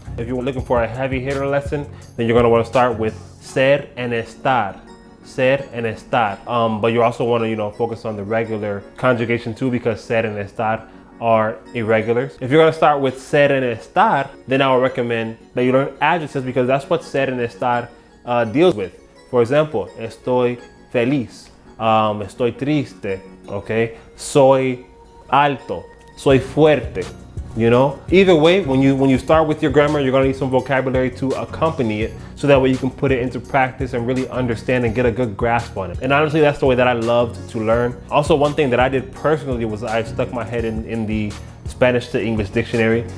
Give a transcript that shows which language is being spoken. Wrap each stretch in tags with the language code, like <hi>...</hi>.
<en>If you're looking for a heavy hitter lesson, then you're gonna wanna start with ser and estar. Ser and estar. But you also wanna, focus on the regular conjugation too, because ser and estar are irregulars. If you're gonna start with ser and estar, then I would recommend that you learn adjectives, because that's what ser and estar deals with. For example,</en> <es>estoy feliz, estoy triste, okay? Soy alto, soy fuerte,</es> <en>Either way, when you start with your grammar, you're gonna need some vocabulary to accompany it, so that way you can put it into practice and really understand and get a good grasp on it. And honestly, that's the way that I loved to learn. Also, one thing that I did personally was I stuck my head in the Spanish to English dictionary.</en>